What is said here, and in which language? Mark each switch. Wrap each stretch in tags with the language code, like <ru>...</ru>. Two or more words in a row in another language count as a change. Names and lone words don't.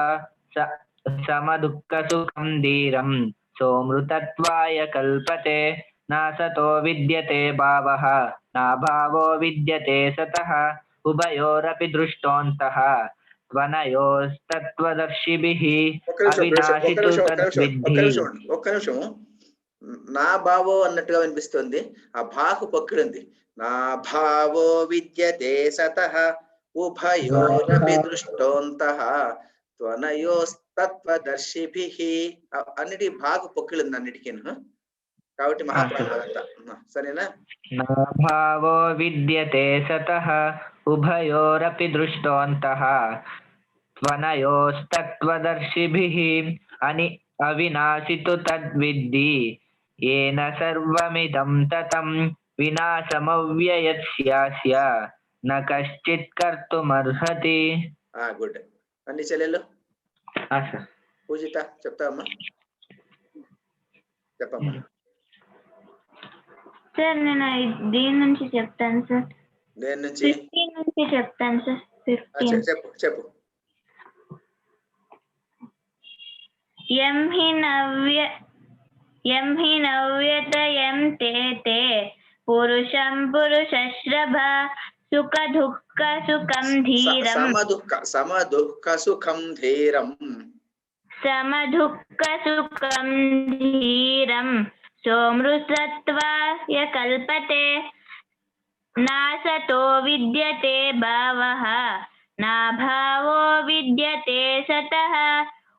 <sa>समदुःखसुखं धीरं सोऽमृतत्वाय कल्पते नासतो विद्यते भावः नाभावो विद्यते सतः उभयोरपि दृष्टोऽन्तः त्वनयोस्तत्त्वदर्शिभिः अविनाशि तु तद्विद्धि.</sa> <te>ఒక్క నిమిషం</te> <sa>నా భావో అన్నట్టుగా వినిపిస్తుంది ఆ భాకు పక్కడుంది నా భావో విద్యతే సతః ఉభయోరపి దృష్టోంతః త్వనయోస్తత్వదర్శిభిః</sa> <te>అన్నిటి భాగు పొక్కిలుంది అన్నిటికీ కాబట్టి మహాప్రాణాలంతా సరేనా</te> <sa>నా భావో విద్యతే సతః ఉభయోరపి దృష్టోంతః త్వనయోస్తత్వదర్శిభిః అవినాశి తు తద్విద్ధి येन सर्वमिदं ततं विनाशमव्ययस्यास्य न कश्चित् कर्तुमर्हति.</sa> <te>గుడ్ అన్ని చెల్లెలు సార్. పూజిత చెప్తావమ్మా చెప్పమ్మా సార్ నేను దీని నుంచి చెప్తాను సార్. దేని నుంచి 15 నుంచి చెప్తాను సార్. 15 చెప్పు</te> <sa>यं हि नव्यतयन्ते ते पुरुषं पुरुषश्रभ सुखदुःखसुखं धीरं समदुःखसुखं धीरं सोऽमृतत्वाय कल्पते नासतो विद्यते भावः नाभावो विद्यते सतः</sa>